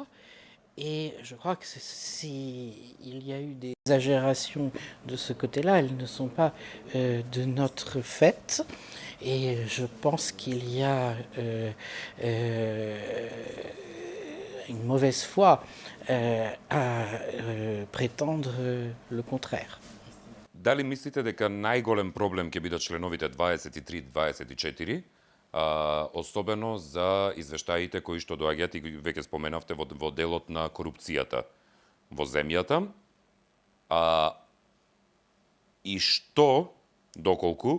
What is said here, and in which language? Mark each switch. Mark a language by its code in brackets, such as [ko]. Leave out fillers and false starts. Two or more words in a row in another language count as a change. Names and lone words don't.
[fr] Et je crois que s'il y a eu des exagérations de ce côté-là, elles ne sont pas de notre fait. Et je pense qu'il y a une mauvaise foi à prétendre le contraire. [mk] Дали мислите дека најголем проблем ќе бидат членовите 23-24, особено за извештаите кои што доаѓаат и веќе споменавте во делот на корупцијата во земјата, и што, доколку,